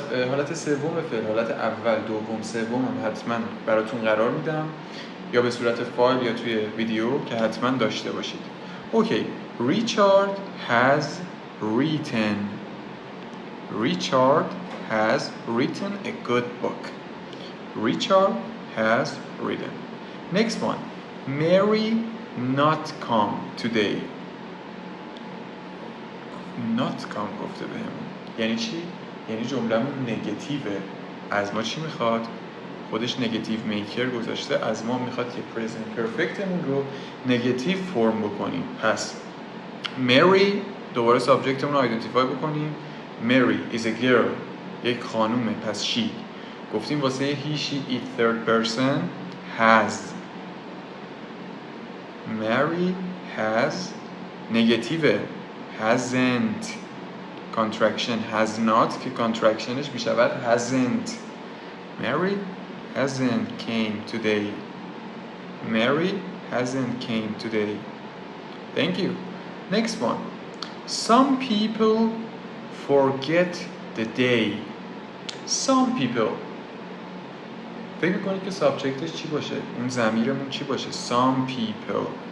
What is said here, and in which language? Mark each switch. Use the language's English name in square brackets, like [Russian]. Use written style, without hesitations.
[Persian] حالت سوم فعل، حالت اول دوم سوم هم حتما براتون قرار میدم یا به صورت فایل یا توی ویدیو که حتما داشته باشید. [English] Okay. Richard has written. Richard has written a good book. Richard has written. Next one. Mary not come today. [Persian] Not come گفته بهمون یعنی چی؟ یعنی جمله‌مون نگاتیوه. از ما چی میخواد؟ خودش نگاتیو میکر گذاشته، از ما میخواد که پرزنت پرفکتمون رو نگاتیو فرم بکنیم. پس Mary دوباره سابجکتمون رو آیدنتیفای بکنیم. [English] Mary is a girl. [Persian] یک خانومه، پس she. [English] گفتیم واسه he, she, it third person has. Mary has نگاتیوه. hasn't contraction has not که contractionش میشود hasn't. Mary hasn't came today. Mary hasn't came today. Thank you. Next one. Some people forget the day. Some people. [Persian] فکر میکنید که سابجکتش چی باشه؟ اون ضمیرمون چی باشه؟ Some people.